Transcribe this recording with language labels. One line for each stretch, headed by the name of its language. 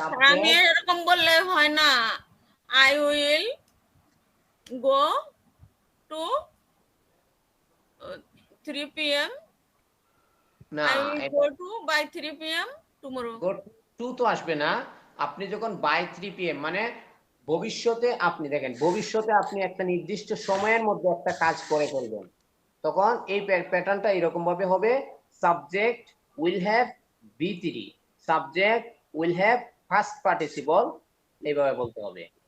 Bangla: আমি এরকম বললে হয় না,
English: I will go to 3 PM,
Bangla: না,
English: I will go to by 3 PM tomorrow.
Bangla: Go to তো আসবে না। আপনি যখন বাই 3 PM মানে ভবিষ্যতে, আপনি দেখেন ভবিষ্যতে আপনি একটা নির্দিষ্ট সময়ের মধ্যে একটা কাজ করে ফেলবেন, তখন এই প্যাটার্নটা এরকম ভাবে হবে, subject will have বি3, subject will have first participle, এইভাবে বলতে হবে।